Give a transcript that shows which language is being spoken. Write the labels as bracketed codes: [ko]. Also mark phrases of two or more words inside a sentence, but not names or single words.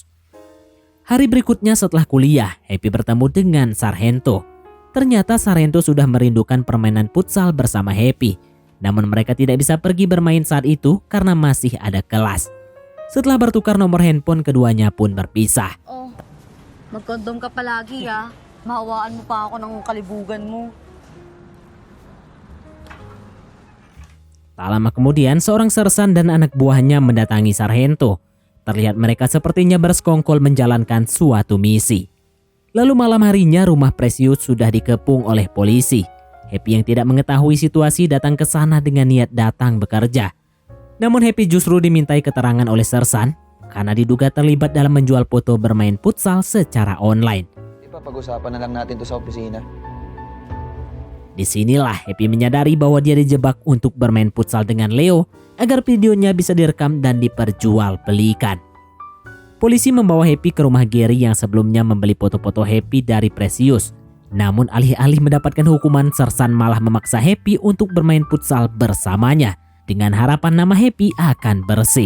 [id] Hari berikutnya setelah kuliah, Happy bertemu dengan Sargento. Ternyata Sargento sudah merindukan permainan futsal bersama Happy. Namun mereka tidak bisa pergi bermain saat itu karena masih ada kelas. Setelah bertukar nomor handphone, keduanya pun berpisah. [tl] Oh, magkondom ka palagi ah. Mahawaan mo pa ako ng kalibugan mo. [id] Tak lama kemudian, seorang sersan dan anak buahnya mendatangi Sargento. Terlihat mereka sepertinya bersekongkol menjalankan suatu misi. Lalu malam harinya rumah Precious sudah dikepung oleh polisi. Happy yang tidak mengetahui situasi datang ke sana dengan niat datang bekerja. Namun Happy justru dimintai keterangan oleh sersan karena diduga terlibat dalam menjual foto bermain futsal secara online. [tl] Pag-usapan na lang natin to sa opisina. [id] Disinilah Happy menyadari bahwa dia dijebak untuk bermain futsal dengan Leo agar videonya bisa direkam dan diperjualbelikan. Polisi membawa Happy ke rumah Gary yang sebelumnya membeli foto-foto Happy dari Precious. Namun alih-alih mendapatkan hukuman, sersan malah memaksa Happy untuk bermain futsal bersamanya dengan harapan nama Happy akan bersih.